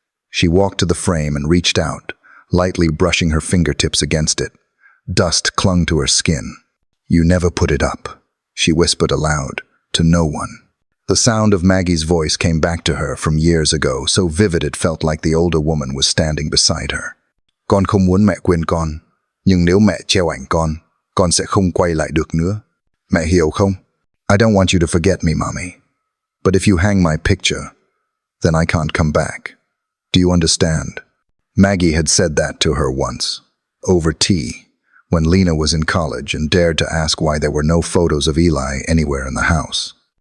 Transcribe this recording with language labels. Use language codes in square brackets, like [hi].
[en] She walked to the frame and reached out, lightly brushing her fingertips against it. Dust clung to her skin. "You never put it up," she whispered aloud, to no one. The sound of Maggie's voice came back to her from years ago, so vivid it felt like the older woman was standing beside her. [vi] "Con không muốn mẹ quên con, nhưng nếu mẹ treo ảnh con sẽ không quay lại được nữa. Mẹ hiểu không? [en] I don't want you to forget me, Mommy. But if you hang my picture, then I can't come back. Do you understand?" Maggie had said that to her once, over tea, when Lena was in college and dared to ask why there were no photos of Eli anywhere in the house.